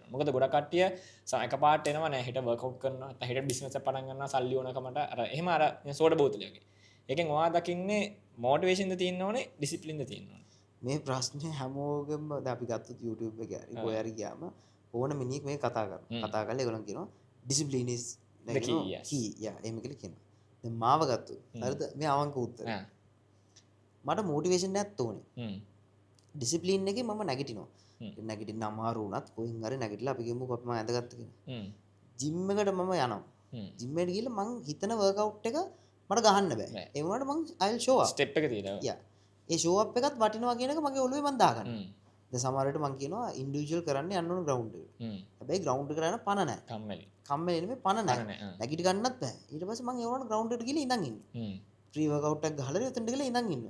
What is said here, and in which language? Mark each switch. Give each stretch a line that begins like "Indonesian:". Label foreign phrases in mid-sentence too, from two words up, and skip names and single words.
Sinhala: මොකද ගොඩක් කට්ටිය එකපාරට එනවා නෑ හිට වර්ක්අවුට් කරනවා නැත්නම් හිට බිස්නස් එක පටන් ගන්නවා සල්ලි ඕනකමට අර එහෙම අර සෝඩ බෝතලයක්. ඒකෙන් ඔයා දකින්නේ මොටිවේෂන්ද තියෙන්න ඕනේ ඩිසිප්ලින්ද තියෙන්න ඕනේ. මේ ප්‍රශ්නේ හැමෝගෙම දැන් අපි ගත්තොත් YouTube එකේ හරි කොහේ හරි ගියාම ඕන මිනිහෙක් මේක කතා කරනවා. කතා කරලා ඒගොල්ලන් කියනවා
English: discipline is the key. Yes. key. yeah
Sinhala: එහෙම කියලා කියනවා. දැන් මාව ගත්තොත් හරිද මේ අවංක උත්තරය. මට මොටිවේෂන් එකක් ඕනේ. ඩිසිප්ලින් එකේ මම නැගිටිනවා. නැගිටින්න අමාරු වුණත් කොහෙන් හරි නැගිටලා අපි කියමුකෝ අපි මම ඇඳගත්ත කෙනෙක්. ජිම් එකට මම යනවා. ජිම් එකට ගිහලා මං හිතන වර්ක්අවුට් එක මට ගහන්න බෑ. ඒ වුණාට මං
English: I'll show up.
Sinhala: ස්ටෙප් එක තියෙනවා. yeah ඒ
English: show up
Sinhala: එකත් වටිනවා කියන එක මගේ ඔළුවේ මම දාගන්නවා. දැන් සමහර වෙලට මම කියනවා ඉන්ඩිවිජුවල් කරන්න යන්න ඕන ග්‍රවුන්ඩ් එකට. හැබැයි ග්‍රවුන්ඩ් එකට යන පණ නැහැ. කම්මැලි. කම්මැලි නෙමෙයි පණ නැහැ. නැගිට ගන්නත් බෑ. ඊට පස්සේ මම ඒ වුණාට ග්‍රවුන්ඩ් එකට ගිහලා ඉඳන් ඉන්නවා.
English: free workout
Sinhala: එකක් ගහලා එතනට ගිහලා ඉඳන් ඉන්නවා.